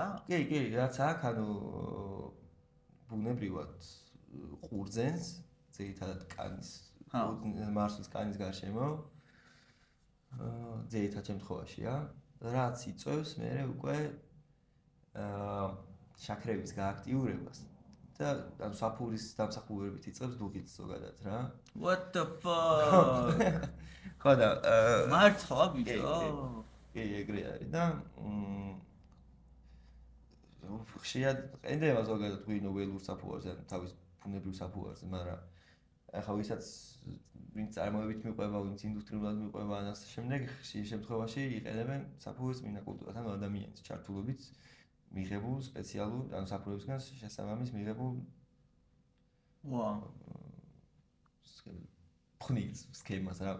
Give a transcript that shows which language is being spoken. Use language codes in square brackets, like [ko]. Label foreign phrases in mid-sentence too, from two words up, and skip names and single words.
[ka] კი, რაც აქ ანუ ბუნებრივად ყურძენს, ძირითადად კანის, მარსულის კანის გარშემო. ძირითად შემთხვევაშია, რაც იწვევს მერე უკვე შაქრების გააქტიურებას. და ანუ საფურის დამსახურებით იწყებს დუღილს ზოგადად რა. [en] What the fuck? [ka] ხო და მართლა ბიჭო? კი, ეგრე არის და ხშირად ყენდება ზოგადად ღვინო ველურ საფუარზე, ანუ თავის ბუნებრივ საფუარზე, მაგრამ ახლა ვისაც ვინც წარმოებით მიყვება, ვინც ინდუსტრიულად მიყვება ან ასე შემდეგ, ხშირ შემთხვევაში იყენებენ საფურის წინა კულტურას, ანუ ადამიანის ჩართულობით მიღებულ სპეციალურ ანუ საფურებისგან შესაბამის მიღებულ ფხნილს სქემას რა.